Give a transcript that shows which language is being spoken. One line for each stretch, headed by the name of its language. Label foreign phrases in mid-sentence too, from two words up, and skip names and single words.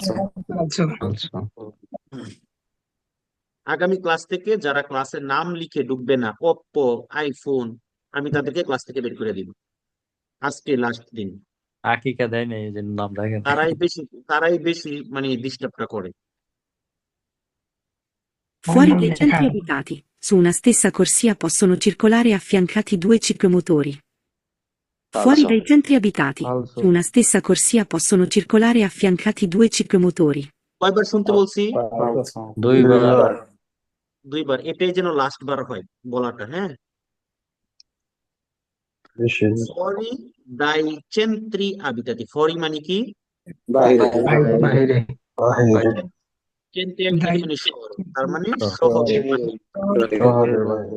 Bangla: আগামী ক্লাস থেকে যারা ক্লাসের নাম লিখে ঢুকবে না, ওপ্পো, আইফোন, আমি তাদেরকে ক্লাস থেকে বের করে দিব। আজকে লাস্ট দিন। Hakika দেয় নাই, এই জন্য নাম রাখেন। তারাই বেশি মানে ডিস্টার্বটা করে।
Italian: Fuori dai centri abitati, su una stessa corsia possono circolare affiancati due ciclomotori. Fuori dai centri abitati, su una stessa corsia possono circolare affiancati due ciclomotori.
Bangla: কয়বার শুনতে বলছি? দুইবার। দুইবার। এটাই যেন লাস্ট বার হয় বলাটা, হ্যাঁ?
Italian: fuori dai centri abitati,
Bangla: ফরি মানে কি?
Italian: centri abitati
Bangla: মানে শহর, তার মানে শহরের বাহিরে।